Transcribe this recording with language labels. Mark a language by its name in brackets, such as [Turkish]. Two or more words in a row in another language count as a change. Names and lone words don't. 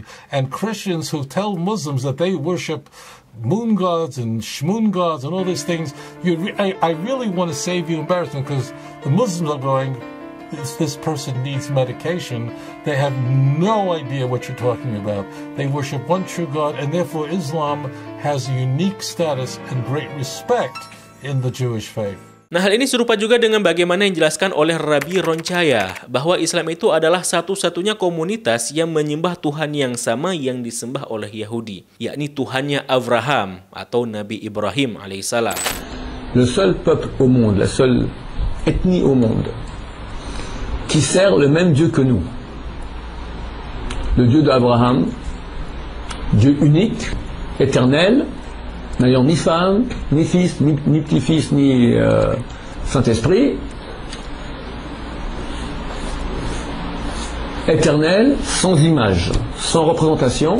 [English] And Christians who tell Muslims that they worship moon gods and shmoon gods and all these things, I really want to save you embarrassment, because the Muslims are going, this person needs medication. They have no idea what you're talking about. They worship one true God, and therefore Islam has a unique status and great respect in the Jewish faith. [Indonesian] Nah, hal ini serupa juga dengan bagaimana yang dijelaskan oleh Rabbi Roncaya, bahwa Islam itu adalah satu-satunya komunitas yang menyembah Tuhan yang sama yang disembah oleh Yahudi, yakni Tuhannya Abraham atau Nabi Ibrahim alaihissalam. [French] Le seul peuple au monde, la seule ethnie au monde qui sert le même Dieu que nous. Le Dieu d'Abraham, Dieu unique, éternel, n'ayant ni femme, ni fils, ni petit-fils, ni Saint-Esprit, éternel, sans image, sans représentation.